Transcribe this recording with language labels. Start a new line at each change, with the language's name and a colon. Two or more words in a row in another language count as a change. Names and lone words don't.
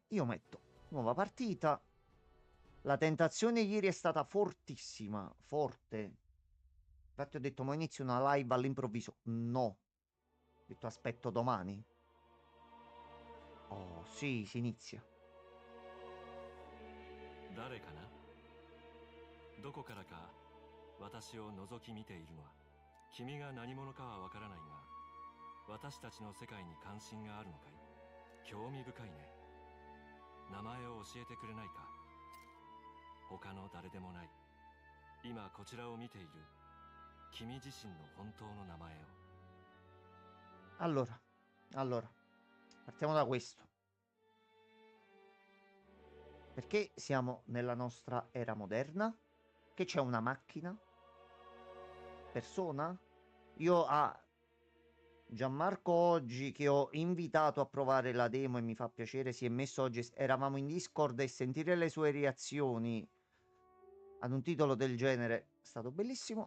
Italian: Io metto nuova partita. La tentazione ieri è stata fortissima, forte. Infatti ho detto, ma inizio una live all'improvviso. No. Ho detto, aspetto domani. Oh, sì, si inizia.
Japanese: 誰かな。どこからか私を覗き見ているのは君が何者かはわからないが、私たちの世界に関心があるのかい。興味深いね。名前を教えてくれないか。他の誰でもない、今こちらを見ている君自身の本当の名前を。
Italian: Allora, partiamo da questo. Perché siamo nella nostra era moderna? Che c'è una macchina? Persona? Io a Gianmarco oggi, che ho invitato a provare la demo e mi fa piacere, si è messo oggi, eravamo in Discord, e sentire le sue reazioni ad un titolo del genere è stato bellissimo.